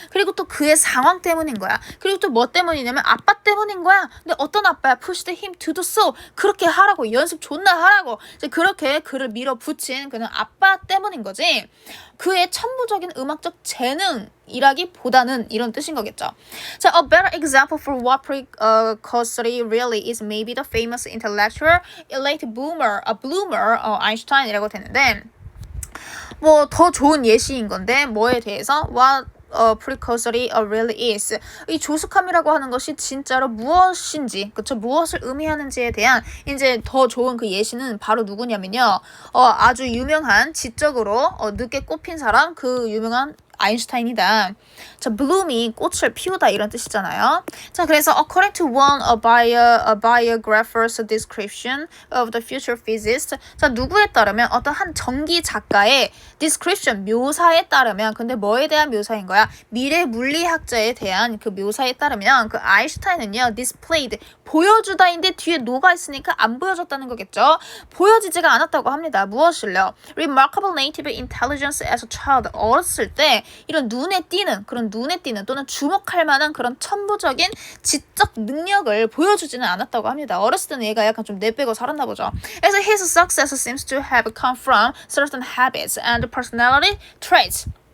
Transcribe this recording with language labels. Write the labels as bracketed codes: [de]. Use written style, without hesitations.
[ko] 그리고 또 그의 상황 때문인 거야. 그리고 또 뭐 때문이냐면 아빠 때문인 거야. 근데 어떤 아빠야? [en] Push the him to do so. [ko] 그렇게 하라고. 연습 존나 하라고. 이제 그렇게 그를 밀어붙인 그는 아빠 때문인 거지. 그의 천부적인 음악적 재능이라기보다는 이런 뜻인 거겠죠. [en] 자, a better example for what precocity really is maybe the famous intellectual late bloomer, Einstein이라고 되는데 [ko] 뭐 더 좋은 예시인 건데 뭐에 대해서 [en] what precursory really is. [ko] 이 조숙함이라고 하는 것이 진짜로 무엇인지, 그쵸? 무엇을 의미하는지에 대한 이제 더 좋은 그 예시는 바로 누구냐면요. 아주 유명한 지적으로 늦게 꼽힌 사람, 그 유명한 아인슈타인이다. 자, bloom이 꽃을 피우다 이런 뜻이잖아요. [en] 자, 그래서 according to one a biographer's description of the future physicist. [ko] 자, 누구에 따르면 어떤 한 전기 작가의 description 묘사에 따르면, 근데 뭐에 대한 묘사인 거야? 미래 물리학자에 대한 그 묘사에 따르면 그 아인슈타인은요 displayed 보여주다인데 뒤에 노가 있으니까 안 보여줬다는 거겠죠. 보여지지가 않았다고 합니다. 무엇을요? [en] Remarkable native intelligence as a child. [ko] 어렸을 때 이런 눈에 띄는 또는 주목할 만한 그런 천부적인 지적 능력을 보여주지는 않았다고 합니다. 어렸을 때는 얘가 약간 좀 내빼고 살았나 보죠. [en] 그래서 his success seems to have come from certain habits and personality traits.